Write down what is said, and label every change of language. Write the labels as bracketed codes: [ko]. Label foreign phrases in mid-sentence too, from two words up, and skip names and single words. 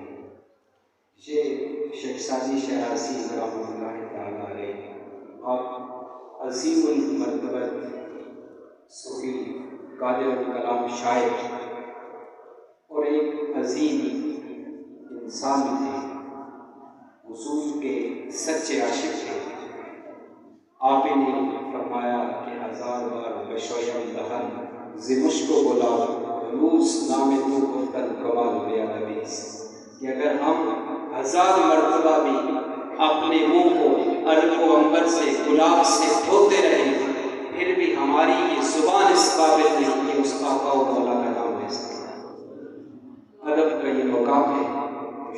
[ur] یہ شیخ سعدی شیرازی رحمۃ اللہ تعالیٰ علیہ اور عظیم المرتبہ صوفی قادر الکلام شاعر اور ایک عظیم انسان تھے، حضور کے سچے عاشق تھے۔ آپ نے فرمایا کہ 1000 [fa] بار بشویم دہن ز مشک و گلاب روز نام تو گفتن کمال بے ادبی، [ur] کہ اگر ہم 1000 مرتبہ بھی اپنے منہ کو ارق و عنبر سے گلاب سے دھوتے رہیں پھر بھی ہماری یہ زبان اس قابل نہیں کہ اس آقا و مولا کا نام لے سکے۔ ادب کا یہ مقام ہے۔